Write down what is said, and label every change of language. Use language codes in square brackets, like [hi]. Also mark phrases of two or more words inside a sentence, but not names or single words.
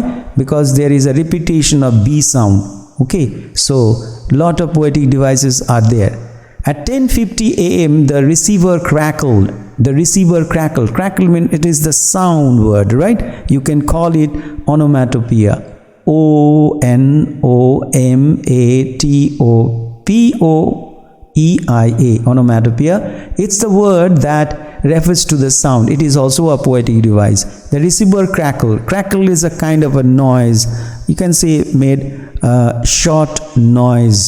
[en] Because there is a repetition of B sound. Okay, so lot of poetic devices are there. At 10:50 a.m. the receiver crackled. The receiver crackled. Crackle means it is the sound word, right? You can call it onomatopoeia. O-N-O-M-A-T-O-P-O-E-I-A. Onomatopoeia. It's the word that refers to the sound. It is also a poetic device. The receiver crackle. Crackle is a kind of a noise. You can say made short noise.